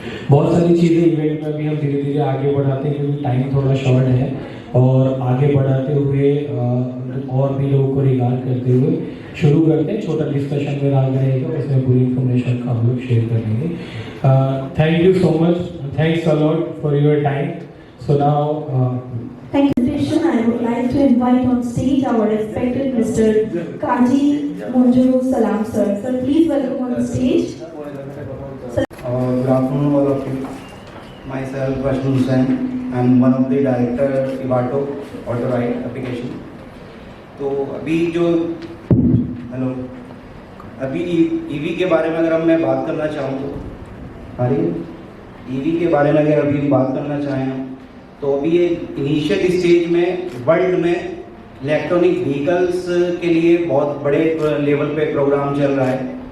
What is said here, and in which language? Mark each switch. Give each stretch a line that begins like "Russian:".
Hindi: बहुत सारी चीज़ें इवेंट में भी हम धीरे धीरे आगे बढ़ाते हैं क्योंकि टाइम थोड़ा शॉर्ट है, और आगे बढ़ाते हुए और भी लोगों को रिगार्ड करते हुए शुरू करते हैं। छोटा डिस्कशन में आगे रहेगा, उसमें पूरी इन्फॉर्मेशन का हम लोग शेयर करेंगे।
English: Thank you so much, thanks a lot for your time. So now Thank you, Krishna. I would like to invite on stage our respected Mr. Kaji Munjuru Salam, sir. Sir, please welcome on the stage. Good afternoon, all of you. Myself, Rashid Hussain. I'm one of the director Ivato Auto Ride application.
Hindi: तो अभी जो अभी EV के बारे में अगर मैं बात करना चाहूँ तो ईवी के बारे में अगर अभी बात करना चाहें तो अभी ये इनिशियल स्टेज में वर्ल्ड में इलेक्ट्रॉनिक व्हीकल्स के लिए बहुत बड़े लेवल पे प्रोग्राम चल रहा है।